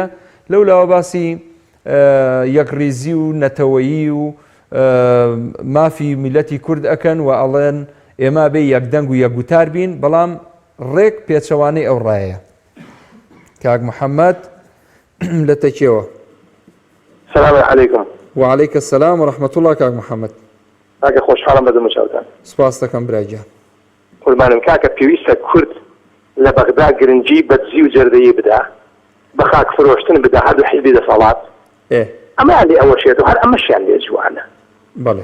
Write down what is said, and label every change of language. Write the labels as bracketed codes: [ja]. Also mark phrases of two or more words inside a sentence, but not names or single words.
[ckb] لەولاوە باسی یەکڕیزی و نەتەوەیی و مافی میلەتی کورد ئەکەن و ئەڵێن ئێمە بێ یەکدەنگ و یەکگوتار بین، بەڵام ڕێک پێچەوانەی ئەو ڕایەیە. کاک محەممەد لە تەکیەوە. [ar] سلام علیکم. وعلیکە السلام ورحمة الله. [ckb] کاک محەممەد کاکە خۆشحاڵم بە دەمەچاوتان. سپاس دەکەم برایجان. قوربانم کاکە پێویستە کورد لە بەغدا گرنگی بە دزی و جەردەیی بدا، بە خاک فرۆشتن بدا، هەردوو حیزبی دەسەڵات ئەمەیان لێ ئەوە شێت و هەر ئەمەشیان لێ جوانە. بەڵێ